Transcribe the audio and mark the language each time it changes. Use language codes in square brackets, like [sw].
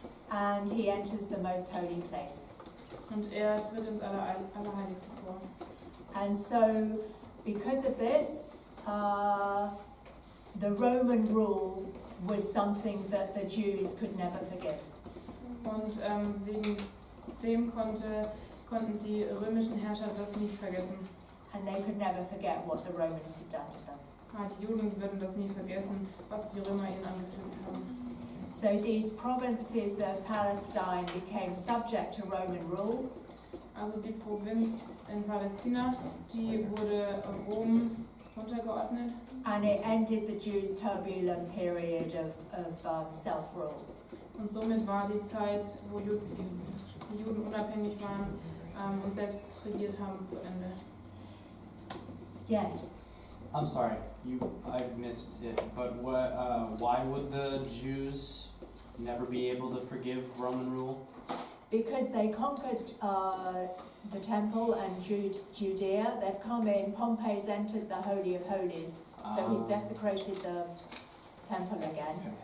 [en] And he enters the most holy place. [de] und er tritt ins Allerheiligste vor. [en] And so, because of this, the Roman rule was something that the Jews could never forgive. [de] Und wegen dem konnten die römischen Herrscher das nicht vergessen. [en] And they could never forget what the Romans had done to them. [de] Die Juden würden das nie vergessen, was die Römer ihnen angefügt haben. [en] So these provinces of Palestine became subject to Roman rule, [de] Also die Provinz in Palästina, die wurde Rom untergeordnet [en] and it ended the Jews' turbulent period of self-rule. [de] und somit war die Zeit, wo die Juden unabhängig waren und selbst regiert haben, zu Ende. [en] Yes. I'm sorry, I missed it, but why would the Jews never be able to forgive Roman rule? Because they conquered the temple and Judea, they've come in, Pompey's entered the Holy of Holies, so he's desecrated the temple again.